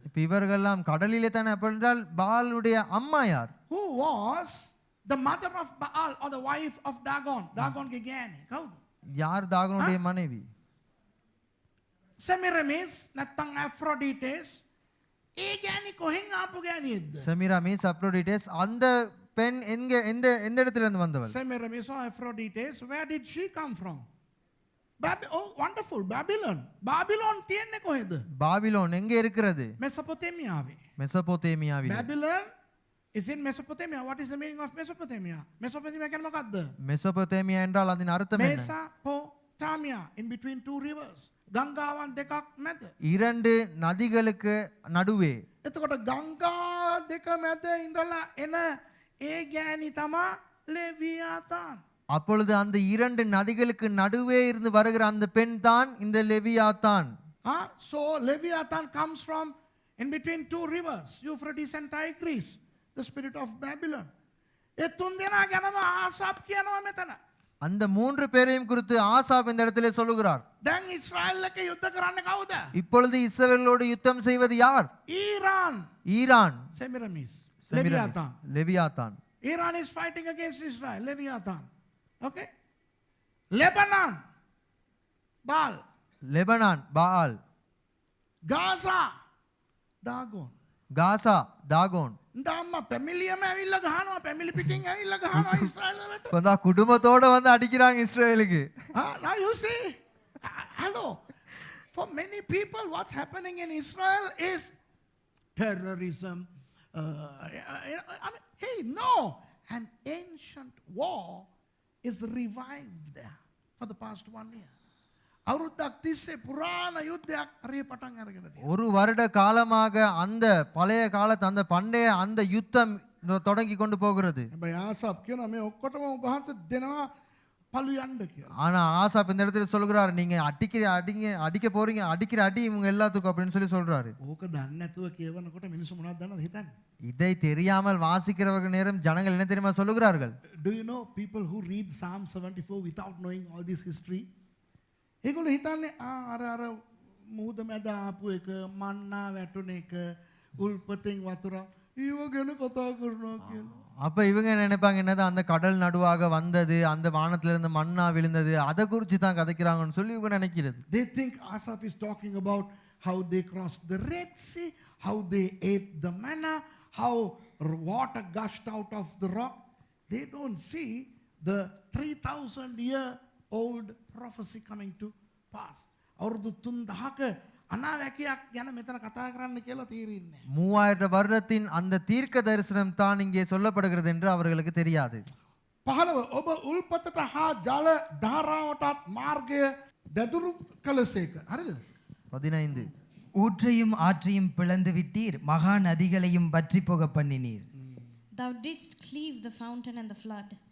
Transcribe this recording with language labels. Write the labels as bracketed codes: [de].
[ta] இப்ப இவர்கள்லாம் கடலிலே தானே, அப்படின்றால் பாலுடைய அம்மா யார்? [en] Who was the mother of Baal or the wife of Dagon? [si] Dagonගේ ගෑණි කවුද? [ta] யார் தாகனுடைய மனைவி? [si] Semiramis නැත්නම් Aphrodite's. ඒ ගෑණි කොහෙන් ආපු ගෑණියෙක්ද? [ta] செமிராமிஸ், அப்ரோடிட்டஸ், அந்த பெண் எங்க எந்த எந்த இடத்துல இருந்து வந்தவள்? [en] Semiramis or Aphrodite's, where did she come from? Oh, wonderful, Babylon. [si] Babylon තියන්නේ කොහෙද? [ta] பாபிலோன் எங்க இருக்கிறது? [si] Mesopotamiaවේ. [ta] மெசபோத்தேமியாவில். [en] Babylon is in Mesopotamia. What is the meaning of Mesopotamia? [si] Mesopotamia කියන්නේ මොකක්ද? [ta] மெசபோத்தேமியா என்றால் அதன் அர்த்தம் என்ன? [en] Mesopotamia, in between two rivers. [si] ගංගාවන් දෙකක් මැද. [ta] இரண்டு நதிகளுக்கு நடுவே. [si] එතකොට ගංගා දෙක මැද ඉඳලා එන ඒ ගෑණි තමා ලෙවියාතාන්. [ta] அப்பொழுது அந்த இரண்டு நதிகளுக்கு நடுவே இருந்து வருகிற அந்த பெண் தான் இந்த லெவியாத்தான். [en] So Leviathan comes from in between two rivers, Euphrates and Tigris, the spirit of Babylon. [si] ඒ තුන් දෙනා ගැනම ආසාප් කියනවා මෙතන. [ta] அந்த மூன்று பேரையும் குறித்து ஆசாப் இந்த இடத்திலே சொல்லுகிறார். [si] දැන් ඉස්රායෙල් එක යුද්ධ කරන්නේ කවුද? [ta] இப்பொழுது இஸ்ரவேலோடு யுத்தம் செய்வது யார்? Iran. Iran. [en] Semiramis. [ta] Semiramis, [en] Leviathan. [ta] லெவியாத்தான். [en] Iran is fighting against Israel. Leviathan. Okay? Lebanon. Baal. [ta] Lebanon ball. [en] Gaza. Dagon. [ta] காசா தாகோன். [si] දම්ම පැමිලියම ඇවිල්ලා ගහනවා, පැමිලි පිටින් ඇවිල්ලා ගහනවා ඉස්රායෙල් වලට. [ta] கொஞ்சா குடும்பத்தோட வந்து அடிக்கிறாங்க இஸ்ரவேலுக்கு. [en] Now you see, hello. For many people, what's happening in Israel is terrorism. I mean, hey, no. An ancient war is revived there for the past 1 year. [si] අවුරුද්දක් තිස්සේ පුරාණ යුද්ධයක් හරිය පටන් අරගෙන තියෙනවා. [ta] ஒரு வருட காலமாக அந்த பழைய காலத்து அந்த பண்டைய அந்த யுத்தம் தொடங்கி கொண்டு போகிறது. [si] හැබැයි ආසාප් කියනවා මේ ඔක්කොටම උභාන්ත දෙනවා පළු යන්න කියලා. [ta] ஆனா ஆசாப் இந்த இடத்துல சொல்கிறார், நீங்க அடிக்க போறீங்க, அடிக்கிற அடி இவங்க எல்லாத்துக்கும் அப்படின்னு சொல்லி சொல்றாரு. [si] ඕක දන්නේ නැතුව කියවනකොට මිනිස්සු මොනවද දන්නවද හිතන්නේ? [ta] இதை தெரியாமல் வாசிக்கிறவர்கள் நேரம் ஜனங்கள் என்ன தெரியுமா சொல்லுகிறார்கள்? [en] Do you know people who read Psalm 74 without knowing all this history? [si] ඒගොල්ලෝ හිතන්නේ අර මුහුද මැද ආපු එක, මන්නා වැටුන එක, උල්පතෙන් වතුර ඊව ගැන කතා කරනවා කියලා. [ta] அப்ப இவங்க நினைப்பாங்க என்னது, அந்த கடல் நடுவாக வந்தது, அந்த வானத்திலிருந்து மண்ணா விழுந்தது, அதை குறித்து தான் கதைக்கிறாங்கன்னு சொல்லி இவங்க நினைக்கிறது. [en] They think Asaph is talking about how they crossed the Red Sea, how they ate the manna, how water gushed out of the rock. They don't see the 3,000-year-old prophecy coming to pass. [si] අවුරුදු 3000ක අනාවැකියක් ගැන මෙතන කතා කරන්න කියලා තීරන්නේ. [ta] 3000 வருடத்தின் அந்த தீர்க்க தரிசனம் தான் இங்கே சொல்லப்படுகிறது என்று அவர்களுக்கு தெரியாது. [si] 15 ඔබ උල්පතට හා ජල ධාරාවටත් මාර්ගය දැදුරු කළසේක. හරිද? 15 [ta] ஊற்றையும் ஆற்றையும் பிளந்து விட்டீர், மகா நதிகளையும் வற்றி போக பண்ணினீர். [en] Thou didst cleave the fountain and the flood.